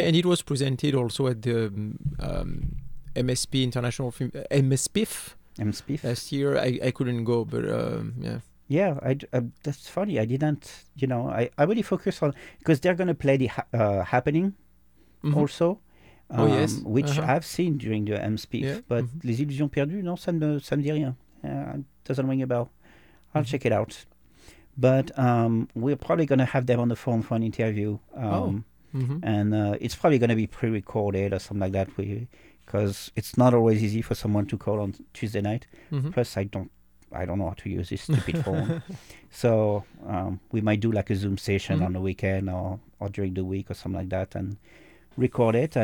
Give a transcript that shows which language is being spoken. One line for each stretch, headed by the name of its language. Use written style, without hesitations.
English: Yeah, and it was presented also at the MSP International Film, MSPIF. MSPIF. Last year, I couldn't go, but yeah. Yeah, that's funny. I didn't, you know, I really focus on, because they're going to play the Happening mm-hmm. also. Oh, yes. Which uh-huh. I've seen during the MSPIF, yeah. but mm-hmm.
French: Les Illusions Perdues, no, ça me dit rien.
English: It doesn't ring a bell. I'll mm-hmm. check it out. But we're probably going to have them on the phone for an interview. Mm-hmm. And it's probably going to be pre-recorded or something like that, because it's not always easy for someone to call on Tuesday night. Mm-hmm. Plus, I don't know how to use this stupid phone. So we might do like a Zoom session mm-hmm. on the weekend or during the week or something like that and record it.